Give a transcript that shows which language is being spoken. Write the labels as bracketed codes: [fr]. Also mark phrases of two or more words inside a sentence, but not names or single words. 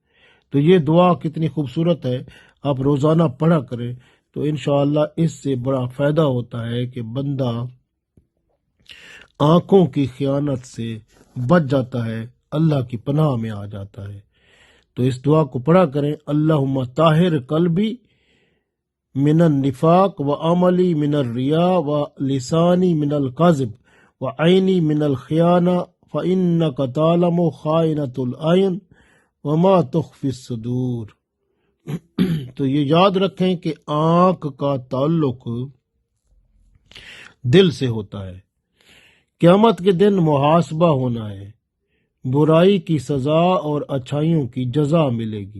[ur] تو یہ دعا کتنی خوبصورت ہے، آپ روزانہ پڑھا کریں تو انشاءاللہ اس سے بڑا فائدہ ہوتا ہے کہ بندہ آنکھوں کی خیانت سے بچ جاتا ہے، اللہ کی پناہ میں آ جاتا ہے۔ تو اس دعا کو پڑھا کریں، [ar] اللہم طاہر قلبی من النفاق و عملی من الریا و لسانی من القذب و عینی من الخیانہ فإنک تعلم خائنۃ العین وما تخفی الصدور۔ [ur] تو یہ یاد رکھیں کہ آنکھ کا تعلق دل سے ہوتا ہے، قیامت کے دن محاسبہ ہونا ہے، برائی کی سزا اور اچھائیوں کی جزا ملے گی۔